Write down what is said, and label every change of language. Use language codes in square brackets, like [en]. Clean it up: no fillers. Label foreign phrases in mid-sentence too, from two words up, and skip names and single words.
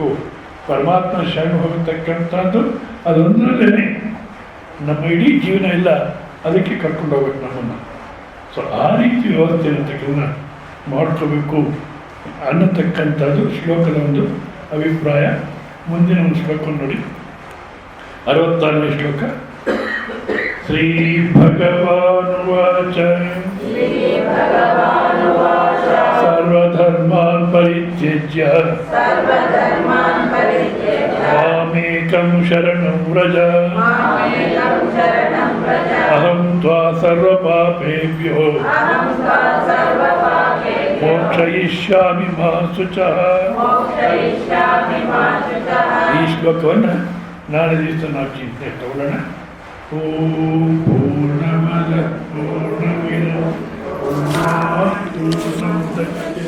[kn] ಪರಮಾತ್ಮ ಶರಣ ಹೋಗತಕ್ಕಂಥದ್ದು ಅದೊಂದರಲ್ಲೇ ನಮ್ಮ ಇಡೀ ಜೀವನ ಎಲ್ಲ ಅದಕ್ಕೆ ಕರ್ಕೊಂಡು ಹೋಗ್ಬೇಕು ನಮ್ಮನ್ನು. ಸೊ ಆ ರೀತಿ ವ್ಯವಸ್ಥೆ ಅನ್ನತಕ್ಕಂಥ ಮಾಡ್ಕೋಬೇಕು ಅನ್ನತಕ್ಕಂಥದ್ದು ಶ್ಲೋಕದ ಒಂದು ಅಭಿಪ್ರಾಯ. ಮುಂದಿನ ಒಂದು ಶ್ಲೋಕ ನೋಡಿ, 66ನೇ ಶ್ಲೋಕ. [sa] ಶ್ರೀ ಭಗವಾನುವಾಚ ಸರ್ವಧರ್ಮಾನ್ ಪರಿತ್ಯಜ್ಯ ಮಾಮೇಕಂ ಶರಣಂ ವ್ರಜ ಅಹಂ ತ್ವಾ ಸರ್ವಪಾಪೇಭ್ಯೋ ಮೋಕ್ಷಯಿಷ್ಯಾಮಿ ಮಾ ಶುಚಃ. [kn] ಈ ಶ್ಲೋಕವನ್ನು ನಾಳೆ ದಿವಸ ನಾವು ಚಿಂತನೆ ತಗೊಳ್ಳೋಣ. [sa] ಓಂ ಪೂರ್ಣಮದ ಪೂರ್ಣಮಿದ ಪೂರ್ಣಾತ್ ಪೂರ್ಣಮುದಚ್ಯತೆ